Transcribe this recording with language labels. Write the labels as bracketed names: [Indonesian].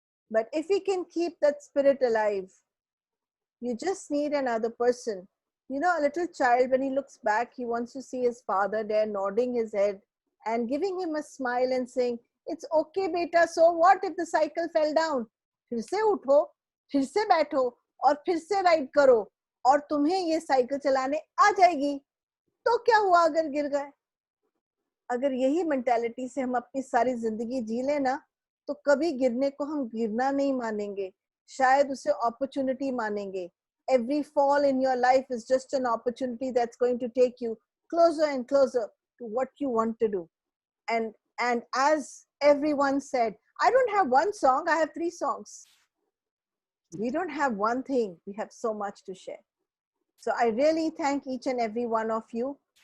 [English] But if we can keep that spirit alive, you just need another person. A little child, when he looks back, he wants to see his father there nodding his head and giving him a smile and saying, it's okay beta, so what if the cycle fell down? [Hindi] फिर से उठो, फिर से बैठो और फिर से ride करो और तुम्हें ये साइकिल चलाने आ जाएगी. तो क्या हुआ अगर गिर गए? अगर यही मेंटालिटी से हम अपनी सारी जिंदगी जी लेना, तो कभी गिरने को हम गिरना नहीं मानेंगे, शायद उसे अपॉर्चुनिटी मानेंगे. [English] Every fall in your life is just an opportunity that's going to take you closer and closer to what you want to do. And as everyone said, I don't have one song, I have 3 songs. We don't have one thing, we have so much to share. So I really thank each and every one of you.